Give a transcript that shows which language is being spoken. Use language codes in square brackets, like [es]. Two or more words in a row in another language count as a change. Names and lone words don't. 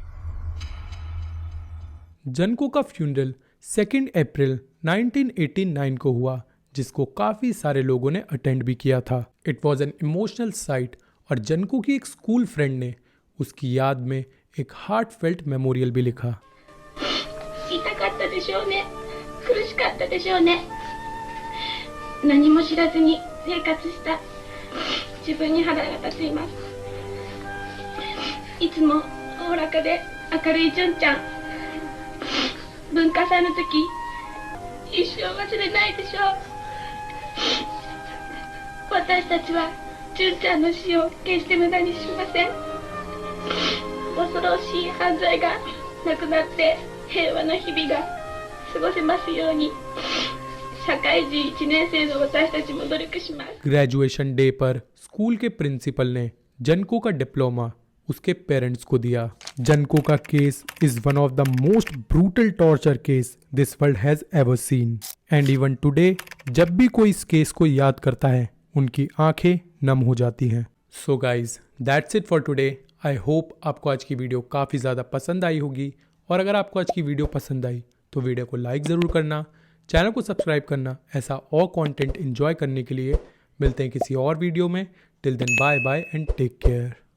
[hi] जनको का फ्यूनरल 2 अप्रैल 1989 को हुआ, जिसको काफी सारे लोगों ने अटेंड भी किया था। [en] It was an emotional sight [hi] और जनको की एक [en] school friend [hi] ने उसकी याद में एक [en] heartfelt memorial [hi] भी लिखा। [ja] 苦しかったでしょうね。何も知らずに生活した自分に腹が立っています。いつもおおらかで明るい純ちゃん、文化祭の時一生忘れないでしょう。私たちは純ちゃんの死を決して無駄にしません。恐ろしい犯罪がなくなって平和な日々が過ごせますように社会人1年生の私たちも努力します。 [en] graduation day [hi] पर स्कूल के प्रिंसिपल ने जनको का डिप्लोमा उसके पेरेंट्स को दिया। [en] जनको का case is one of the most brutal torture case this world has ever seen and even today [hi] जब भी कोई इस केस को याद करता है उनकी आंखें नम हो जाती हैं। [en] So guys that's it for today. I hope [hi] आपको आज की वीडियो काफ़ी ज़्यादा पसंद आई होगी और अगर आपको आज की वीडियो पसंद आई तो वीडियो को लाइक ज़रूर करना, चैनल को सब्सक्राइब करना ऐसा और [en] content enjoy [hi] करने के लिए। मिलते हैं किसी और वीडियो में। [en] Till then bye bye and take care.